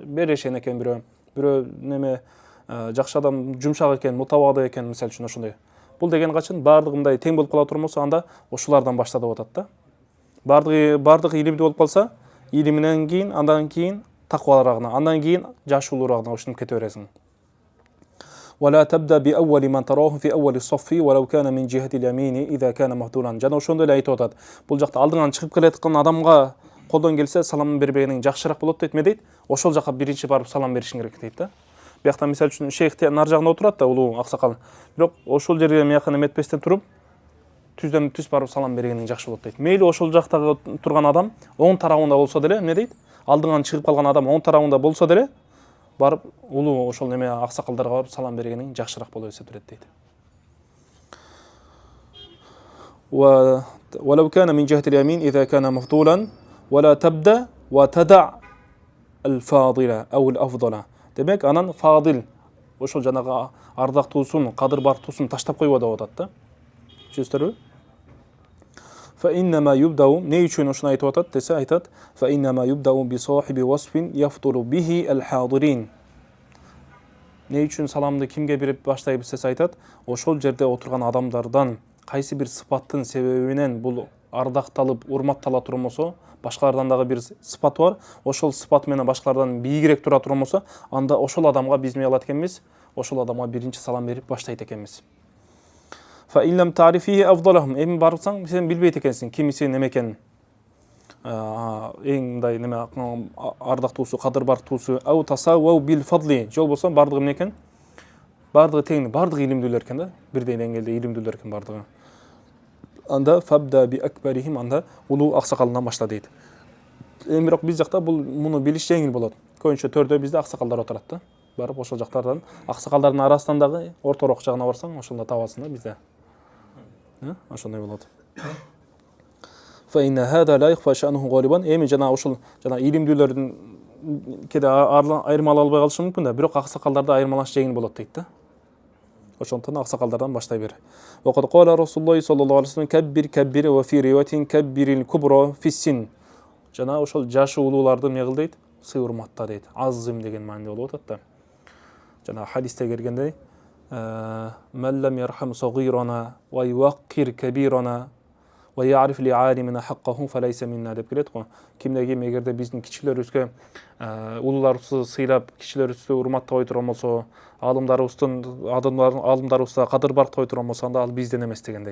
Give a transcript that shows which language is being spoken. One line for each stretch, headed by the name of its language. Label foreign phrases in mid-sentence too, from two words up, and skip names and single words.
Kyrgyz: Берешен экен бирөө неме жакшы адам, жумшак экен, мутавады экен, мисалы үчүн ошондой. Бул деген качан бардыгы мындай тең болуп кала турган болсо, анда ошолардан башта деп атат да. Бардыгы илимдүү болуп калса, илиминен кийин, андан кийин такваларагына, андан кийин жашуулуурагына ушинтип кете бересиң.
Arabic: ولا تبدأ بأول من تراه في أول الصف ولو كان من جهة اليمين إذا كان مفضولا.
Kyrgyz: Жана ошондой эле айтып атат. Бул жакта алдыңан чыгып келаткан адамга колдон келсе салам бербегениң жакшыраак болот дейт. Эме дейт? Ошол жака биринчи барып салам беришиң керек дейт да. Биякта мисалы үчүн шейх нар жагында отурат да, улуу аксакал. Бирок ошол жерге мыякын эметпестен туруп, түздөн түз барып салам бергениң жакшы болот дейт. Мейли ошол жактагы турган адам оң тарабында болсо деле, эмне дейт? Алдыңан чыгып калган адам оң тарабында болсо деле, барып улуу ошол неме аксакалдарга барып салам бергениң жакшыраак болуп эсептелет дейт.
Arabic: ولو كان من جهة اليمين إذا كان مفضولا ولا تبدأ وتدع الفاضلة أو الأفضل.
Kyrgyz: Демек, анан фадил ошол жанагы ардактуусун, кадыр бартуусун таштап койбо деп атат да. Түшүнүңүздөрбү?
Arabic: فإنما يبدأ
Kyrgyz: не үчүн ошону айтып атат десе айтат:
Arabic: فإنما يبدأ بصاحب وصف يفضل به الحاضرين.
Kyrgyz: Не үчүн саламды кимге берип баштайбыз десе айтат: ошол жерде отурган адамдардан кайсы бир сыпаттын себебинен бул ардакталып, урматтала турган болсо, башкалардан дагы бир сыпат бар, ошол сыпат менен башкалардан бийигирээк тура турган болсо, анда ошол адамга биз эмне кылат экенбиз? Ошол адамга биринчи салам берип баштайт экенбиз.
Arabic: فإن لم تعرفيه أفضلهم.
Kyrgyz: Эми барсаң, сен билбейт экенсиң кимиси неме экенин. Эң мындай неме ардактуусу, кадыр бартуусу,
Arabic: أو تساووا بالفضل.
Kyrgyz: Жол болсо бардыгы эмне экен? Бардыгы тең, бардыгы илимдүүлөр экен да. Бирдей деңгээлде илимдүүлөр экен бардыгы. Анда
Arabic: فابدأ بأكبرهم,
Kyrgyz: анда улуу аксакалынан башла дейт. Бирок биз жакта муну билиш жеңил болот. Көбүнчө төрдө бизде аксакалдар отурат да. Барып ошол жактардан, аксакалдардын арасынан дагы ортороок жагына барсаң, ошондо табасың да бизде. Ошондой болот.
Arabic: فإن هذا لا يخفى شأنه غالبا.
Kyrgyz: Эми жана ошол илимдүүлөрдүн кеде айырмалай албай калышы мүмкүн да, бирок аксакалдарда айырмалаш жеңил болот дейт да. Ошондон аксакалдардан баштай бер.
Arabic: وقد قال رسول الله صلى الله عليه وسلم كبر كبر وفي رواية كبر الكبرى في السن.
Kyrgyz: Жана ошол жашы улууларды эмне кыл дейт? Сый урматта дейт. Азым деген мааниде болуп атат да. Жана хадисте келгендей,
Arabic: "من لم يرحم صغيرنا ويوقر كبيرنا ويعرف لعالمنا حقه فليس منا"
Kyrgyz: деп келет го. Кимде ким эгерде биздин кичилерибизге улууларыбызды сыйлап, кичилерибизди урматтабай турган болсо, алымдарыбызда кадыр бартпай турган болсо, анда ал бизден эмес дегендей.